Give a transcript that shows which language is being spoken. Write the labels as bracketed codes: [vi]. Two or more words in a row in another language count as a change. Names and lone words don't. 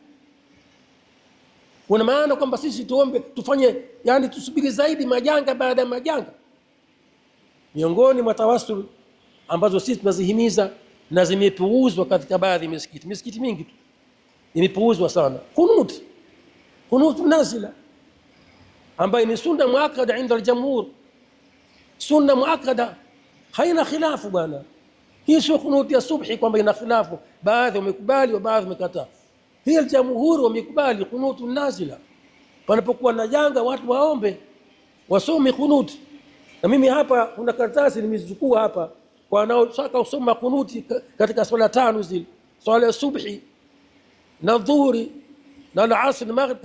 [sw] Kuna maana kwamba sisi tuombe tufanye, yani tusubiri zaidi majanga baada ya majanga? Miongoni mwa tawassul ambazo sisi tunazihimiza na zimepuuzwa katika baadhi ya misikiti mingi tu imepuuzwa sana, [ar] قنوت نازلة, [sw] ambayo ni [ar] سنة مؤكدة عند الجمهور, سنة مؤكدة [sw] haina khilafu bwana. Hii sio kunuti ya subhi kwamba ina khilafu, baadhi wamekubali wa baadhi wamekataa. Hii al-jamhur wamekubali [ar] قنوت نازلة, [sw] panapokuwa na janga watu waombe, wasome kunut. Na mimi hapa kuna karatasi nimechukua hapa kwa wanaotaka kusoma kunuti katika swala tano zile, swala ya subhi na dhuhuri na al-asr na maghrib.